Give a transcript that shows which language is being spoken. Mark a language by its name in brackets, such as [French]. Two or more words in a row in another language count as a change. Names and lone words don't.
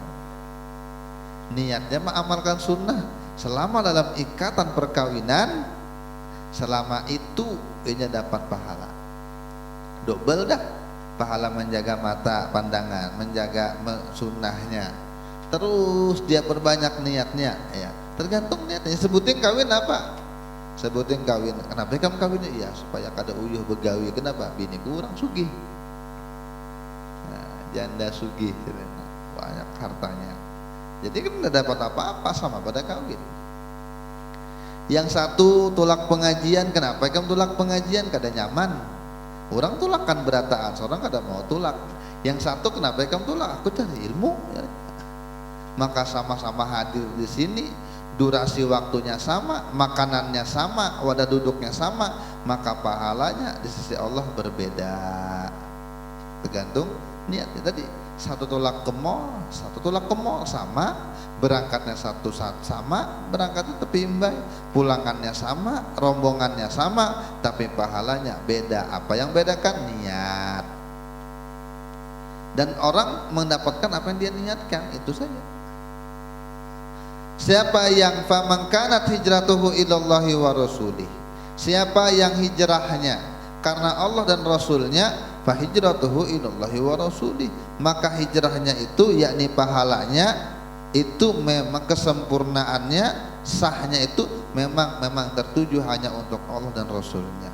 [Indonesian] Niatnya mengamalkan sunnah selama dalam ikatan perkawinan, selama itu ia dapat pahala double dah. Pahala menjaga mata pandangan, menjaga sunnahnya, terus dia perbanyak niatnya, ya tergantung niatnya. Sebutin kawin apa? Sebutin kawin. Kenapa kamu kawin? [Banjar] Iya supaya kada uyuh begawi. [Indonesian] Kenapa? Bini kurang sugih. Nah, janda sugih, banyak hartanya. Jadi kan tidak dapat apa-apa sama pada kawin. Yang satu tolak pengajian. Kenapa kamu tolak pengajian? [Banjar] Kada nyaman. Orang tolak kan berataan, seorang kada mau tolak. [Indonesian] Yang satu kenapa kamu tolak? Aku cari ilmu, ya. Maka sama-sama hadir di sini, durasi waktunya sama, makanannya sama, wadah duduknya sama, maka pahalanya di sisi Allah berbeda. Tergantung niatnya tadi. Satu tolak ke mall sama, berangkatnya satu saat sama, berangkatnya [Banjar] tepi imbai, [Indonesian] pulangannya sama, rombongannya sama, tapi pahalanya beda. Apa yang bedakan? Niat. Dan orang mendapatkan apa yang dia niatkan, itu saja. Siapa yang [Arabic] faman kanat hijratuhu ilallahi wa rasulih, [Indonesian] siapa yang hijrahnya karena Allah dan Rasulnya, [Arabic] fahijratuhu ilallahi wa rasulih, [Indonesian] maka hijrahnya itu yakni pahalanya itu memang kesempurnaannya, sahnya itu memang tertuju hanya untuk Allah dan Rasulnya.